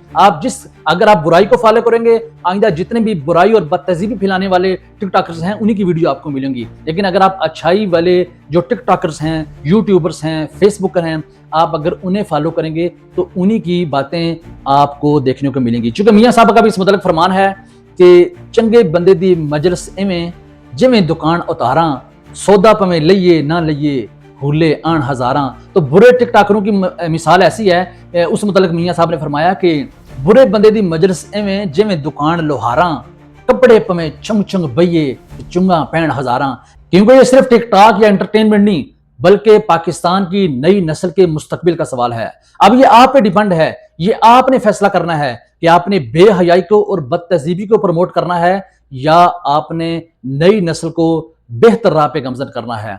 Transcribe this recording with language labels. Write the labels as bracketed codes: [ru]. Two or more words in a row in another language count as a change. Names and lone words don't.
[ur] اگر آپ برائی کو فالو کریں گے آئندہ جتنے بھی برائی اور بد تہذیبی پھیلانے والے ٹک ٹاکرز ہیں انہی کی ویڈیو آپ کو ملیں گی، لیکن اگر آپ اچھائی والے جو ٹک ٹاکرز ہیں، یوٹیوبرز ہیں، فیس بکر ہیں، آپ اگر انہیں فالو کریں گے تو انہی کی باتیں آپ کو دیکھنے کو ملیں گی۔ چونکہ میاں صاحب کا بھی اس متعلق فرمان ہے کہ [pa] چنگے بندے دی مجلس ایویں جویں دکان اتاراں، سودا پویں لئیے نہ لئیے بھولے آن ہزاراں۔ [ur] تو برے ٹک ٹاکروں کی مثال ایسی ہے، اس متعلق میاں صاحب نے فرمایا کہ [pa] برے بندے دی مجلس ایویں جویں دکان لوہاراں، کپڑے پویں چنگ چنگ بئیے چنگا پین ہزاراں۔ [ur] کیونکہ یہ صرف ٹک ٹاک یا انٹرٹینمنٹ نہیں بلکہ پاکستان کی نئی نسل کے مستقبل کا سوال ہے۔ اب یہ آپ پہ ڈیپینڈ ہے، یہ آپ نے فیصلہ کرنا ہے کہ آپ نے بے حیائی کو اور بد تہذیبی کو پروموٹ کرنا ہے یا آپ نے نئی نسل کو بہتر راہ پہ گامزن کرنا ہے۔